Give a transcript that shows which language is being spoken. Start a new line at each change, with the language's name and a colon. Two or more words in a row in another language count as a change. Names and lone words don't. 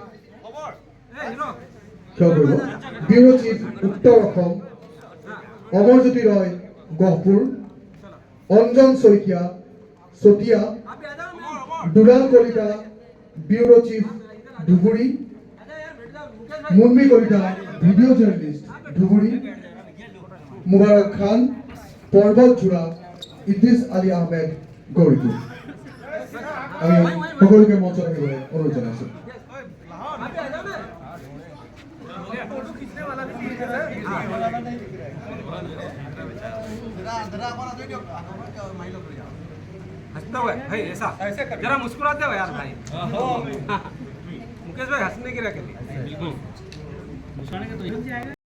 Assamese: ব্যুৰো চিফ উত্তৰ অসম, অমৰজ্যোতি ৰয় গহপুৰ, অঞ্জন শইকীয়া চতিয়া, দুলাল কলিতা ব্যুৰো চিফ ধুবুৰী, মুন্মি কলিতা ভিডিঅ' জাৰ্নেলিষ্ট ধুবুৰী, মুবাৰক খান পৰ্বত জোৰা, ইদ্ৰিছ আলী আহমেদ গৌৰীটো। আমি সকলোকে মঞ্চত আহিবলৈ অনুৰোধ জনাইছোঁ।
Hindi: हंसते हुए भाई, ऐसा जरा मुस्कुराते हो यार भाई। मुकेश भाई हंसने की रखें।